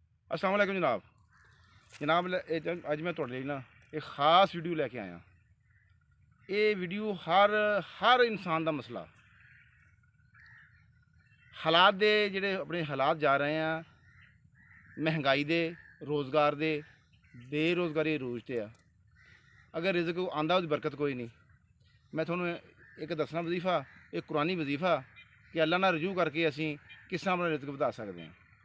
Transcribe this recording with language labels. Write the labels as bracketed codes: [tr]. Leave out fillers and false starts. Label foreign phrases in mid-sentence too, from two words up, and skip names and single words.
[ar] السلام عليكم جناب. [pa] اج میں تہاڈے لئی نا اک خاص ویڈیو لے کے آیا. یہ ویڈیو ہر ہر انسان کا مسئلہ، حالات دے جہڑے اپنے حالات جا رہے ہیں، مہنگائی دے، روزگار دے، بے روزگاری عروج تے آ. اگر رزق آندا اس دی برکت کوئی نہیں۔ میں تہانوں اک دسنا وظیفہ، اک قرآنی وظیفہ کہ اللہ نال رجوع کر کے اسیں کس طرح اپنا رزق ودھا سکدے ہیں.